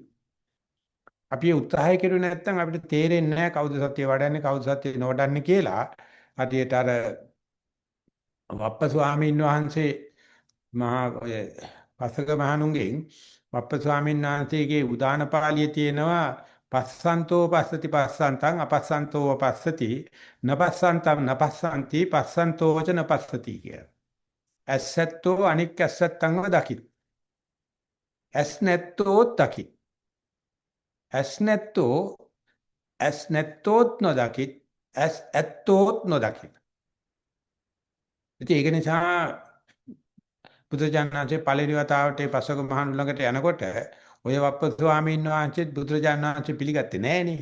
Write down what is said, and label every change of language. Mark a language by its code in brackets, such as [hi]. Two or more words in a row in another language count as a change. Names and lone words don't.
[si] අපි උත්සාහය කෙරුවේ නැත්නම් අපිට තේරෙන්නේ නැහැ කවුද සතිය වඩන්නේ කවුද සතිය නොවඩන්නේ කියලා. හරියට අර වප්ප ස්වාමීන් වහන්සේ මහා පසක මහණුන්ගෙන් වප්ප ස්වාමීන් වහන්සේගේ උදාන පාළියේ තියෙනවා [pi] පස්සන්තෝ පස්සති පස්සන්තං අපස්සන්තෝ අපස්සති නපස්සන්තං නපස්සන්ති පස්සන්තෝ ච නපස්සති [si] කිය. ඇසැත්තෝ අනික් ඇසැත්තන්ව දකිත්. ඇස් නැත්තෝත් දකිත්. ඇස් නැත්තෝත් නොදකිත්. ඇස් ඇත්තෝත් නොදකිත්. ඉතින් ඒක නිසා බුදුජානනාංශේ පළවෙනි වතාවට මේ පස්වක මහණු ළඟට යනකොට ඔය වප්ප ස්වාමීන් වහන්සේත් බුදුජානනාංශේ පිළිගත්තේ නෑනේ.